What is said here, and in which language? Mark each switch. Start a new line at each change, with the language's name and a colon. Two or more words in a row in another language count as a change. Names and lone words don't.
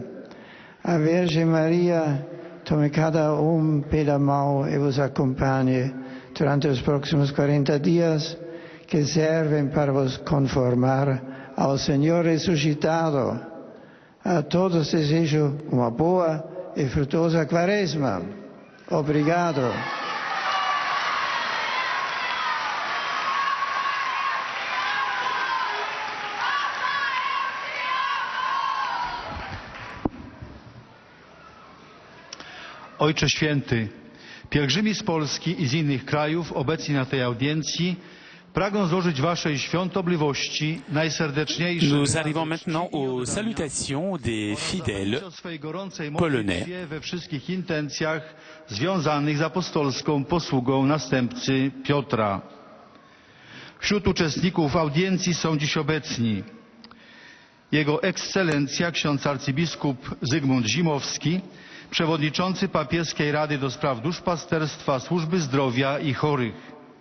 Portuguese: A Virgem Maria tome cada pela mão e vos acompanhe durante os próximos 40 dias que servem para vos conformar ao Senhor ressuscitado. A todos desejo uma boa e frutuosa Quaresma. Obrigado.
Polish: Ojcze Święty, pielgrzymi z Polski i z innych krajów obecni na tej audiencji Pragnę złożyć waszej świątobliwości najserdeczniejsze
French: Nous arrivons maintenant aux salutations des fidèles polonais.
Polish: we wszystkich intencjach związanych z apostolską posługą następcy Piotra. Wśród uczestników audiencji są dziś obecni Jego Ekscelencja ksiądz arcybiskup Zygmunt Zimowski, przewodniczący Papieskiej Rady do Spraw Duszpasterstwa, Służby Zdrowia i Chorych.